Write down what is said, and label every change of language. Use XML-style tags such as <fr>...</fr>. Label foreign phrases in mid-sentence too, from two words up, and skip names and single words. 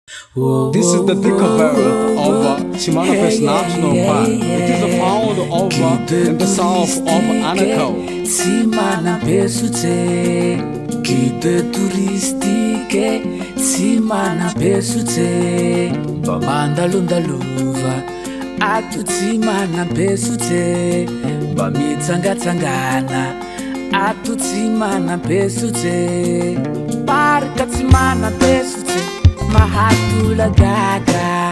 <en>This is the discovery of TSIMANAMPESOTSE National Park. It is found over in the south of Anaco.</en> <fr>TSIMANAMPESOTSE, guide touristique.</fr> <mg>TSIMANAMPESOTSE, mba mandalondalova ato TSIMANAMPESOTSE, mba mitsangatsangana ato TSIMANAMPESOTSE, parka TSIMANAMPESOTSE mahatolagaga.</mg>